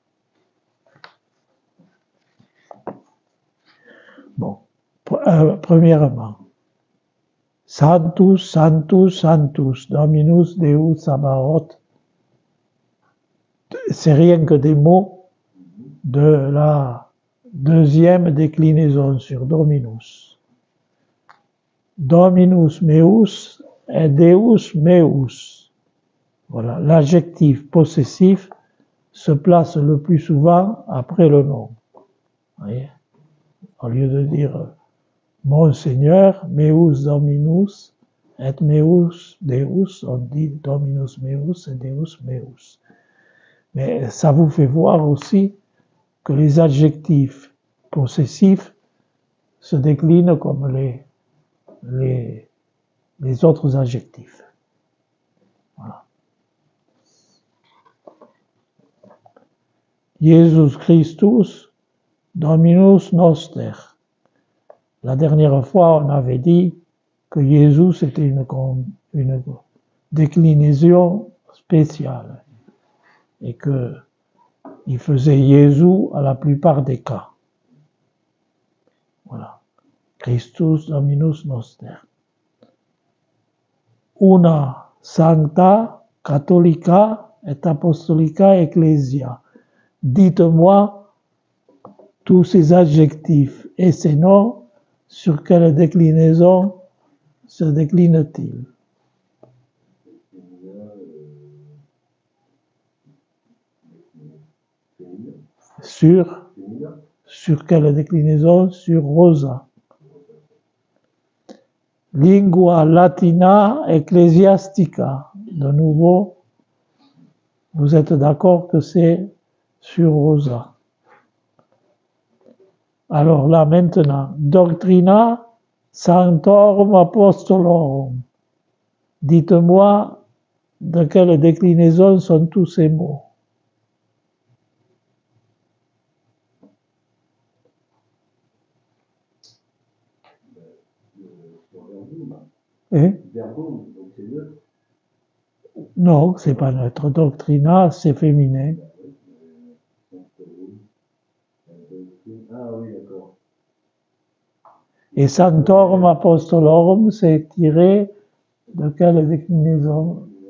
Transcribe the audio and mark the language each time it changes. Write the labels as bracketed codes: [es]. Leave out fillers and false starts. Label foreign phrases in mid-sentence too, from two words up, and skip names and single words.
[fr] Bon, premièrement, [la] Sanctus, Sanctus, Sanctus, Dominus Deus Sabaoth. [fr] C'est rien que des mots de la deuxième déclinaison sur Dominus. [la] Dominus meus et Deus meus. [fr] Voilà, l'adjectif possessif se place le plus souvent après le nom. Vous voyez? Au lieu de dire mon Seigneur, [la] meus Dominus et meus Deus, [fr] on dit [la] Dominus meus et Deus meus. [fr] Mais ça vous fait voir aussi que les adjectifs possessifs se déclinent comme les autres adjectifs. Voilà. [la] Jesus Christus, Dominus Noster. [fr] La dernière fois, on avait dit que Jésus c'était une déclinaison spéciale et que il faisait Jésus à la plupart des cas. Voilà. [la] Christus Dominus Noster. Una sancta, catholica et apostolica ecclesia. [fr] Dites-moi tous ces adjectifs et ces noms sur quelle déclinaison se décline-t-il? Sur quelle déclinaison? Sur rosa. [la] Lingua latina ecclesiastica. [fr] De nouveau, vous êtes d'accord que c'est sur rosa. Alors là, maintenant, [la] doctrina sanctorum apostolorum. [fr] Dites-moi de quelle déclinaison sont tous ces mots. Non, c'est pas neutre. Doctrina, c'est féminin. [la] Et sanctorum apostolorum, [fr] c'est tiré de quelle déclinaison?